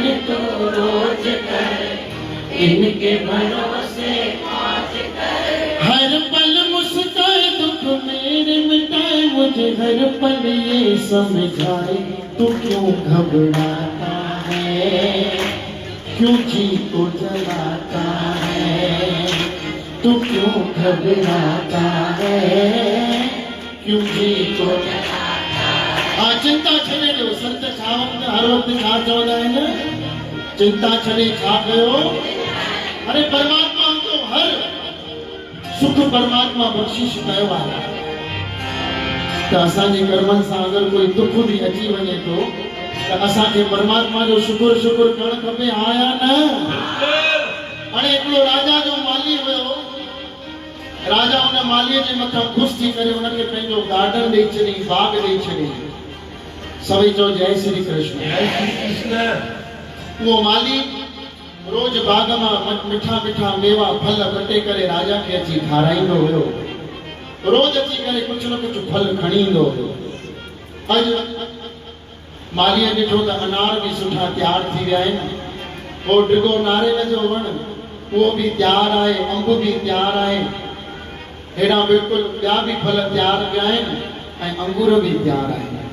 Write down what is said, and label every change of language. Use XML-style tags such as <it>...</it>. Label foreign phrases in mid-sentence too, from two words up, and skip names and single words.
<hi>तो रोज कर इनके भरोसे मौज कर हर पल मुस्काए दुख मेरे मिटाए मुझे हर पल ये समझाए तू क्यों घबराता है क्यों जी को जलाता है तू क्यों घबराता है क्यों जी को</hi> <sd>चिंता छॾे ॾियो संत छा हर वक़्तु छा चवंदा आहिनि चिंता छॾे छा कयो अरे परमात्मा तो हर सुख परमात्मा बख़्शिश कयो आहे त असांजे कर्मनि सां अगरि कोई दुख बि अची वञे थो त असांखे परमात्मा जो शुक्र करणु खपे हा या न हाणे हिकिड़ो राजा जो माली हुयो राजा उन मालीअ जे मथां ख़ुशि थी करे उनखे पंहिंजो गार्डन ॾेई छॾी बाग ॾेई छॾी सभई चओ जय श्री कृष्ण उहो माली रोज बाग मां मिठा मिठा मेवा फल कटे करे राजा खे अची खाराईंदो हुयो रोज अची करे कुझु न कुझु फल खणी ईंदो हुयो अॼु मालीअ ॾिठो त अनार बि सुठा तयारु थी विया आहिनि पोइ डिघो नारेल जो वण उहो बि तयारु आहे अंब बि तयारु आहे हेॾा बिल्कुलु ॿिया बि फल तयारु पिया आहिनि ऐं अंगूर बि तयारु आहिनि</sd>